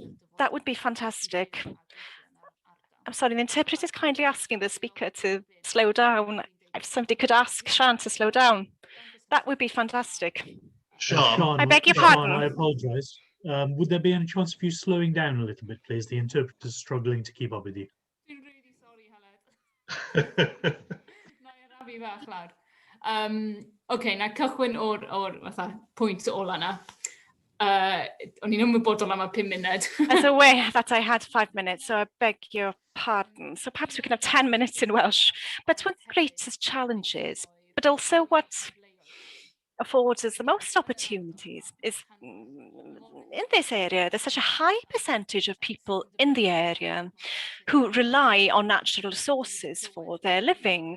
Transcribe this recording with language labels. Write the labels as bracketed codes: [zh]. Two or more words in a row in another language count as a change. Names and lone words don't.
[en] That would be fantastic. I'm sorry, the interpreter is kindly asking the speaker to slow down. If somebody could ask Shan to slow down, that would be fantastic. Sean, I beg your pardon. I apologise. Would there be any chance of you slowing down a little bit, please? The interpreter's struggling to keep up with you. [cy] Okay, na cychwyn o'r fatha pwynt ola na. O'n i'n ymwybodol am y 5 munud. [en] As aware that I had 5 minutes, so I beg your pardon. So perhaps we can have 10 minutes in Welsh. But one of the greatest challenges, but also what affords us the most opportunities is in this area, there's such a high percentage of people in the area who rely on natural resources for their living.